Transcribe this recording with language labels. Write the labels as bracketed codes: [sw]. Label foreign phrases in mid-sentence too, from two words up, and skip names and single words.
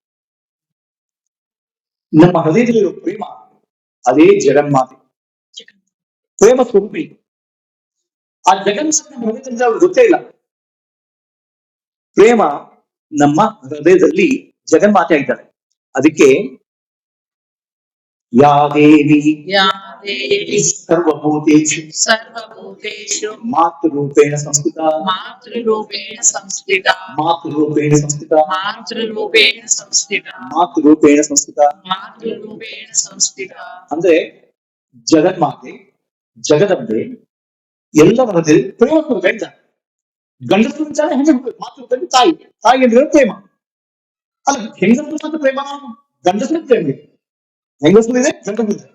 [kn] ನಮ್ಮ ಹೃದಯದಲ್ಲಿರೋ ಪ್ರೇಮ ಅದೇ ಜಗನ್ಮಾತೆ, ಪ್ರೇಮ ಸ್ವರೂಪಿ. ಆ ಜಗನ್ಮಾತೆ ನಮ್ಮ ಹೃದಯದಲ್ಲಿ ಗೊತ್ತೇ ಇಲ್ಲ. ಪ್ರೇಮ ನಮ್ಮ ಹೃದಯದಲ್ಲಿ ಜಗನ್ಮಾತೆ ಆಗಿದ್ದಾಳೆ. ಅದಕ್ಕೆ [sa] ಯಾ ದೇವಿ या देवी ಸರ್ವಭೂತೇಷು सर्वभूतेषु ಮಾತೃರೂಪೇಣ ಸಂಸ್ಥಿತ मातृरूपेण संस्थिता ಮಾತೃರೂಪೇಣ ಸಂಸ್ಥಿತ मातृरूपेण संस्थिता ಮಾತೃರೂಪೇಣ ಸಂಸ್ಥಿತ मातृरूपेण संस्थिता [kn] ಅಂದ್ರೆ ಜಗನ್ಮಾತೆ ಜಗದಂಬೆ ಎಲ್ಲರ ಮಧ್ಯೆ ಪ್ರೇಮ ಇದ್ದಾರೆ. ಗಂಡಸರು ಇದ್ದಾರೆ, ಹೆಂಗಸರು ಮಾತೃ ತಾಯಿ ತಾಯಿ ಅಂದ್ರೆ ಪ್ರೇಮ ಅಲ್ಲ. ಹೆಂಗಸರು ಪ್ರೇಮ, ಗಂಡಸರು ಪ್ರೇಮ ಇದೆ, ಹೆಂಗಸರು ಇದೆ, ಗಂಡಸರು ಇದೆ.